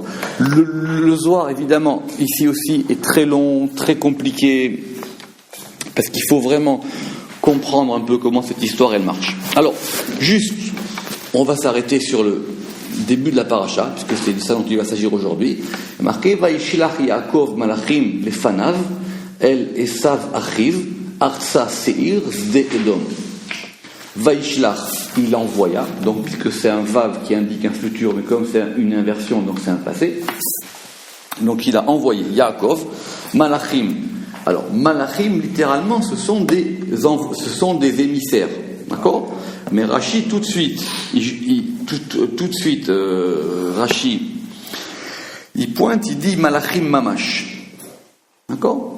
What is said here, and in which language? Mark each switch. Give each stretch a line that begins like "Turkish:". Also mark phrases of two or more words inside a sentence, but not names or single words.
French: Le Zohar, évidemment, ici aussi est très long, très compliqué, parce qu'il faut vraiment comprendre un peu comment cette histoire elle marche. Alors, juste, on va s'arrêter sur le début de la paracha, puisque c'est de ça dont il va s'agir aujourd'hui.
Hebrew: Marqué וישלח יעקב מלאכים לפניו אל עשו אחיו ארצה שעיר שדה אדום.
French: Vaishlach, il envoya, donc puisque c'est un vav qui indique un futur, mais comme c'est une inversion, donc c'est un passé. Donc il a envoyé Yaakov Malachim. Alors Malachim, littéralement, ce sont des émissaires, d'accord? Mais Rashi tout de suite, Rashi, il pointe, il dit
Hebrew: מלאכים ממש,
French: d'accord?